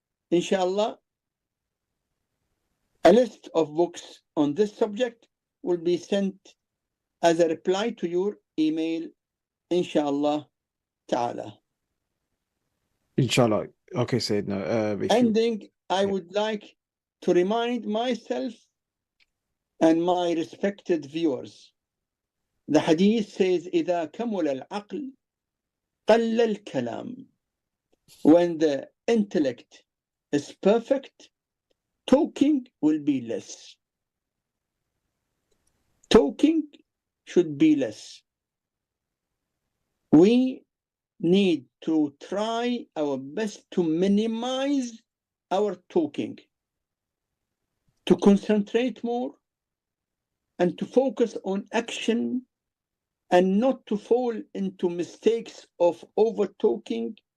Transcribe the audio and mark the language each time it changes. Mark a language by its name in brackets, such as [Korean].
[English] Inshallah, a list of books on this subject will be sent as a reply to your email, inshallah ta'ala. Inshallah. Okay, Sayyidina. Ending, I would like to remind myself and my respected viewers. The hadith says, [Arabic] إِذَا كَمُلَ الْعَقْلِ قَلَّ الْكَلَامِ. [English] When the intellect is perfect, talking will be less. Talking should be less. We need to try our best to minimize our talking, to concentrate more, and to focus on action, and not to fall into mistakes of over talking.